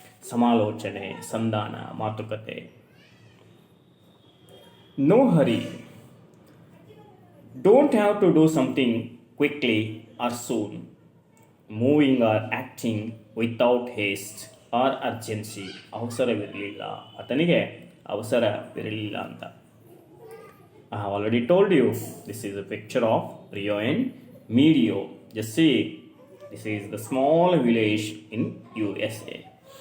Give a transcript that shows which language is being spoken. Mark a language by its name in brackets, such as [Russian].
[Kannada] ಸಮಾಲೋಚನೆ, ಸಂಧಾನ, ಮಾತುಕತೆ. [English] No hurry. Don't have to do something quickly or soon. Moving or acting without haste or urgency. [Kannada] ಅವಸರವಿರಲಿಲ್ಲ, ಆತನಿಗೆ ಅವಸರವಿರಲಿಲ್ಲ ಅಂತ. [English] I have already told you, this is a picture of Rio and Medio. Just see, this is the small village in USA.